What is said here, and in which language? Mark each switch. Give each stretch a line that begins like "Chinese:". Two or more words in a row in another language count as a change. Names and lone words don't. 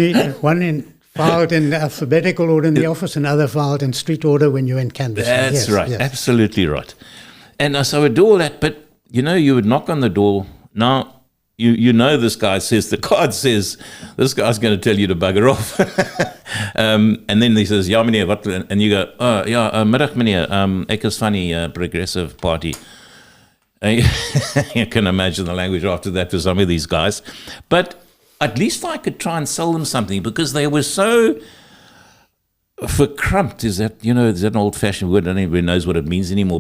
English: One in filed in alphabetical order in the office and other filed in street order when you went canvassing. That's Yes, right. yes. Absolutely right. And so I would do all that, but you would knock on the door. Now, you know this guy says, the card says, this guy's going to tell you to bugger off. And then he says,
Afrikaans: ja meneer, wat?
English: And you go,
Afrikaans: oh, ja, middag meneer, ek is van die
English: Progressive Party. You can imagine the language after that for some of these guys. But at least I could try and sell them something because they were so verkrumped. Is that an old-fashioned word? I don't even knows what it means anymore.